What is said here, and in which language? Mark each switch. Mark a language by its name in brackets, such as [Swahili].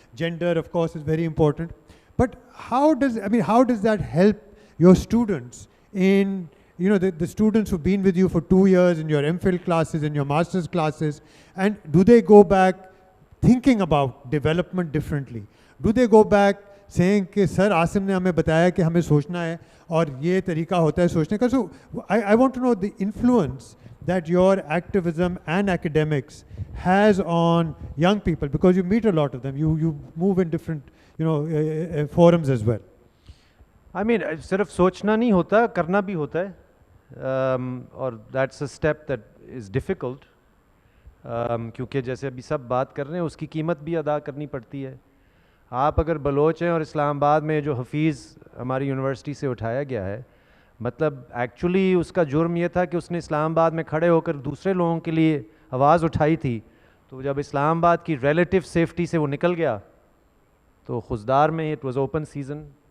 [English] Gender, of course, is very important. But how does that help your students in, you know, the students who've been with you for 2 years in your MPhil classes, in your master's classes, and do they go back thinking about development differently? Do they go back saying [Urdu] کہ سر عاصم نے ہمیں بتایا کہ ہمیں سوچنا ہے اور یہ طریقہ ہوتا ہے سوچنے کا. [English] So I want to know the influence that your activism and academics has on young people, because you meet a lot of them, you move in different, you know, forums as well. I mean, [Urdu] صرف سوچنا نہیں ہوتا, کرنا بھی ہوتا ہے, اور [English] that's a step that is difficult, [Urdu] کیونکہ جیسے ابھی سب بات کر رہے ہیں اس کی قیمت بھی ادا کرنی پڑتی ہے. آپ اگر بلوچ ہیں اور اسلام آباد میں جو حفیظ ہماری یونیورسٹی سے اٹھایا گیا ہے, مطلب ایکچولی اس کا جرم یہ تھا کہ اس نے اسلام آباد میں کھڑے ہو کر دوسرے لوگوں کے لیے آواز اٹھائی تھی, تو جب اسلام آباد کی ریلیٹیو سیفٹی سے وہ نکل گیا تو خزدار میں [English] It was open season.